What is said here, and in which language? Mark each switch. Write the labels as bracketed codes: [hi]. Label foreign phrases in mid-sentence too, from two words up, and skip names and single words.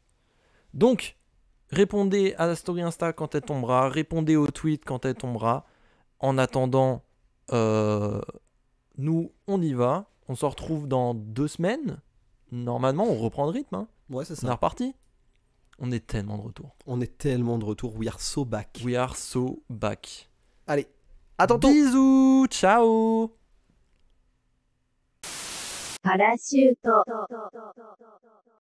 [fr] Donc, répondez à la story Insta quand elle tombera, répondez au tweet quand elle tombera. En attendant, nous, on y va. On se retrouve dans 2 semaines. Normalement, on reprend le rythme. Hein. Ouais, c'est On est ça. reparti. On est tellement de retour. On est tellement de retour. [en] We are so back. We are so back. [fr] Allez, à tantôt. Bisous, ciao. [ja] パラシュート。